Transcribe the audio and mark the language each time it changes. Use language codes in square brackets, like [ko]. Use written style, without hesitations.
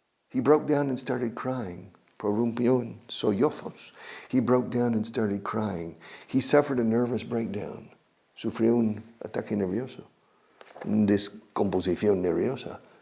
[en] He broke down and started crying. [es] Prorrumpió en sollozos. [en] He broke down and started crying. He suffered a nervous breakdown. [es] Sufrió un ataque nervioso. Una descomposición nerviosa.